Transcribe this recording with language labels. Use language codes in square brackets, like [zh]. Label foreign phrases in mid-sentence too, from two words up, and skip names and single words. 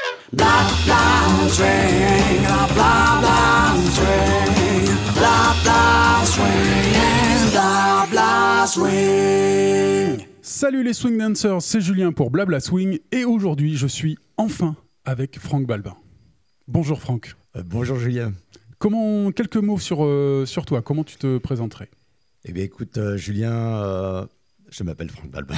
[fr] Blah blah swing, blah blah swing, blah blah swing, blah blah swing. Salut les [en] swing dancers, [fr] c'est Julien pour Blabla Swing et aujourd'hui je suis enfin avec Franck Balbin. Bonjour Franck. Bonjour Julien. Quelques mots sur toi, comment tu te présenterais? Eh bien écoute Julien, je m'appelle Franck Balbin.